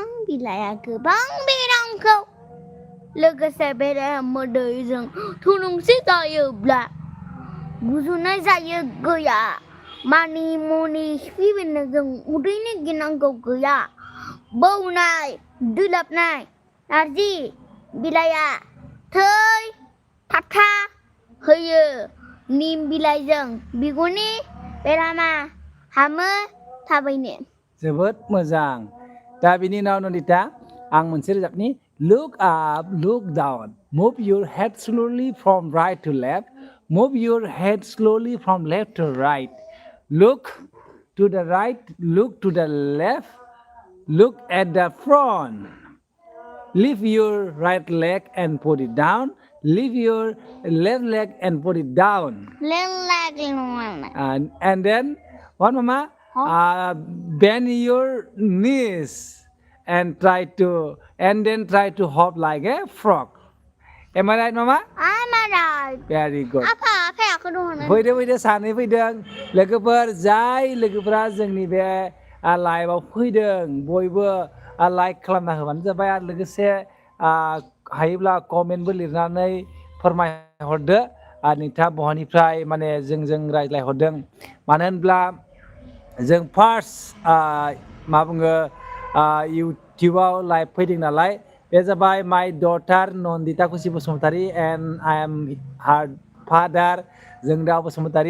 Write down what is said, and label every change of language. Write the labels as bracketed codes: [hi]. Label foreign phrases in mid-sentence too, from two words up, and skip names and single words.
[brx] बिलाइया गोबां बेरामखौ लोगोसे बेराम मोदैजों थुलुंसि जायोब्ला गुजुनाय जायो गैया मानि मुनि खिफि बेन्दोंजों उदैनि गिनांगौ गैया बौनाय दुलाबनाय नारजि बिलाइया थै थाबथा होयो निम बिलाइजों बिगुरनि बेरामा हामो थाबैनो। जोबोद मोजां। दा बिनि उनाव नन्दिता आं मोनसे रोजाबनि [en] look up look down move your head slowly from right to left move your head slowly from left to right look to the right look to the left look at the front lift your right leg and put it down lift your left leg and put it down and then what mama bend your knees and then try to hop like a frog. Am I right, Mama? I'm right. Very good. Apa aku dong? [brx] फैदो सानै फैदों लोगोफोर जाय लोगोफोरा जोंनि बे लाइभआव फैदों बयबो लाइक खालामना होबानो जाबाय आरो लोगोसे हायोब्ला कमेन्टबो लिरनानै फोरमायहरदो नोंथाङा बहानिफ्राय माने जोंजों रायज्लायहरदों मानो होनब्ला जों फार्स्ट मा बुङो इउटिउबाव लाइभ फैदों नालाय बे जाबाय [en] my daughter [brx] नन्दिता खुसि बसुमतारी [en] and I am her father [brx] जोंदाव बसुमतारी